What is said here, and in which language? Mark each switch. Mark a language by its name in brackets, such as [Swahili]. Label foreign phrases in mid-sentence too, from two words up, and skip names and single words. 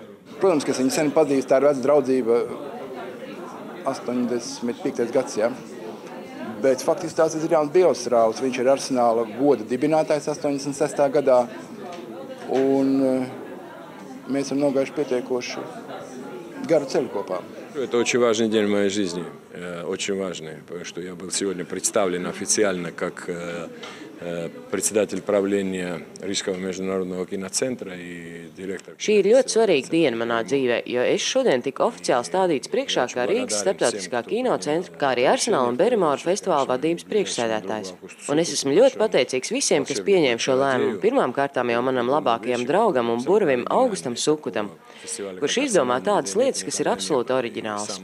[Latvian] Protams, ka es viņu sen pazīstu, tā ir veca draudzība, 85. gads, ja? Bet faktiski tās ir jauns Bielsrāvs. Viņš ir Arsenāla goda dibinātājs 86. gadā. Un mēs esam nogājuši pietiekoši garu ceļu kopā. [Russian] Это очень важный день в моей жизни, очень важный, потому что я был сегодня представлен официально как председатель правления Рижского международного киноцентра и директор. [Latvian] Šī ir ļoti svarīga diena manā dzīvē, jo es šodien tiku oficiāli stādīts priekšā kā Rīgas starptautiskā kinocentra, kā arī Arsenāla un Berimoru festivāla vadības priekšsēdētājs. Un es esmu ļoti pateicīgs visiem, kas pieņēma šo lēmumu. Pirmām kārtām jau manam labākajam draugam un burvim Augustam Sukutam, kurš izdomā tādas lietas, kas ir absolūti oriģināls.